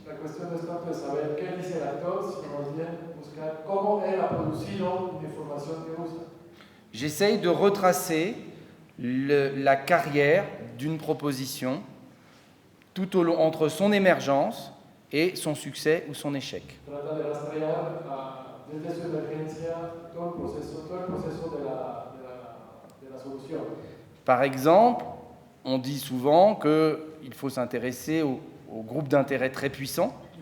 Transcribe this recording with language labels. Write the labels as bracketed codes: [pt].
[fr] La question de [es] saber qué dice el actor, sino más bien buscar cómo él ha producido la información que usa. [fr] J'essaye de retracer la carrière d'une proposition tout au long entre son émergence et son succès ou son échec. [es] Trata de rastrear desde su emergencia todo el proceso de la solución. [fr] Par exemple, on dit souvent qu'il faut s'intéresser aux groupes d'intérêt très puissants.